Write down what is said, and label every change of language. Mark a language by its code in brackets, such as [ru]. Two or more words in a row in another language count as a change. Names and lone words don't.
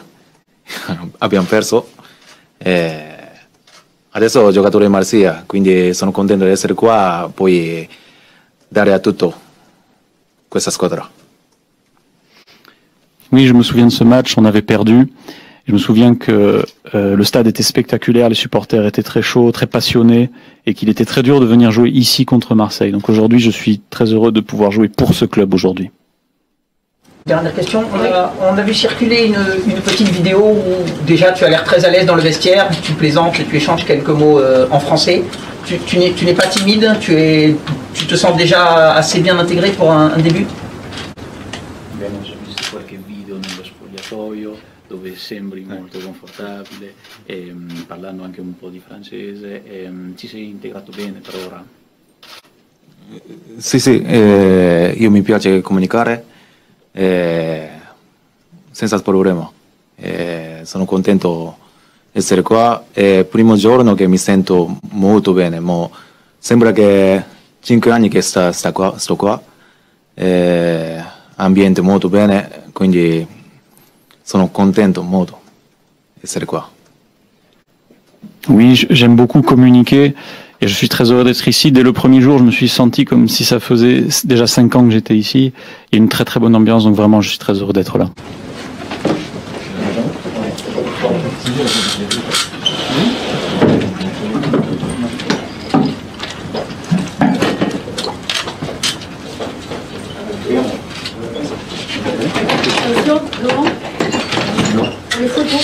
[it] Abbiamo perso, adesso ho giocato in Marsiglia, quindi sono contento di essere qua, poi dare a tutto questa squadra. [fr] Oui, je me souviens de ce match, on avait perdu. Je me souviens que le stade était spectaculaire, les supporters étaient très chauds, très passionnés, et qu'il était très dur de venir jouer ici contre Marseille. Donc aujourd'hui, je suis très heureux de pouvoir jouer pour ce club aujourd'hui. Dernière question, on a vu circuler une petite vidéo où déjà tu as l'air très à l'aise dans le vestiaire, tu plaisantes, tu échanges quelques mots en français. Tu n'es pas timide, tu te sens déjà assez bien intégré pour un début? [it] Abbiamo già visto qualche video nello spogliatoio dove sembri molto confortabile, parlando anche un po' di francese, ci sei integrato bene per ora? Sì, io mi piace comunicare senza problema, sono contento di essere qua, è il primo giorno che mi sento molto bene, sembra che 5 anni che sto qua, ambiente molto bene, quindi sono contento molto di essere qua. [fr] Oui, j'aime beaucoup communiquer et je suis très heureux d'être ici. Dès le premier jour, je me suis senti comme si ça faisait déjà 5 ans que j'étais ici. Il y a une très très bonne ambiance, donc vraiment je suis très heureux d'être là. Laurent, les photos.